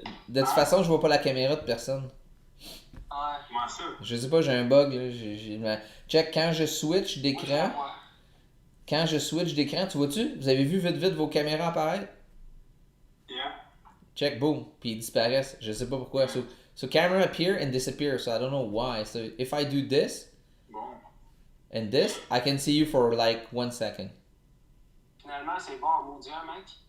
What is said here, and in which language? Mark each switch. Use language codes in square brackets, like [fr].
[fr] De toute façon, je vois pas la caméra de personne. Ouais. Comment ça? Je sais pas, j'ai un bug là. Check, quand je switch d'écran. Quand je switch d'écran, tu vois-tu? Vous avez vu vite vos caméras apparaître? [en] Yeah. [fr] Check, boom, puis ils disparaissent. Je sais pas pourquoi. [en] So camera appear and disappear, so I don't know why. So if I do this and this, I can see you for like 1 second. [fr] Finalement, c'est bon en maudit, mec.